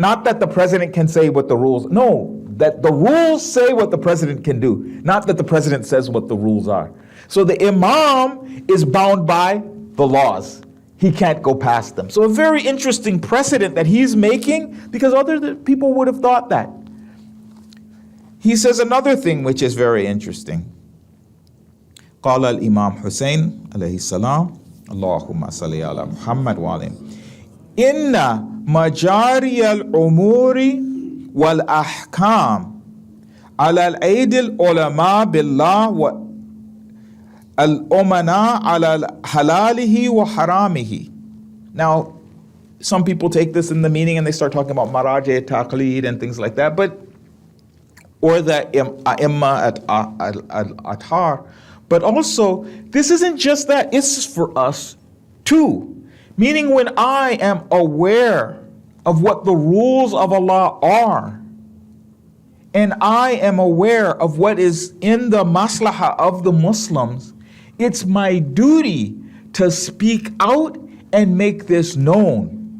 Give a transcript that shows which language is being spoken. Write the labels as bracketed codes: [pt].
[en] Not that the president can say what the rules, no, that the rules say what the president can do, not that the president says what the rules are. So the imam is bound by the laws. He can't go past them. So a very interesting precedent that he's making, because other people would have thought that. He says another thing which is very interesting. [ar] قال الإمام حسين عليه السلام اللهم صل على محمد وعلى إن مجاري الأمور والأحكام على الأيدي العلماء بالله والأمناء على حلاله وحرامه. [en] Now, some people take this in the meaning and they start talking about maraja taqlid and things like that, but or the A'imma al-Athar. But also, this isn't just that, it's for us too. Meaning when I am aware of what the rules of Allah are, and I am aware of what is in the maslahah of the Muslims, it's my duty to speak out and make this known.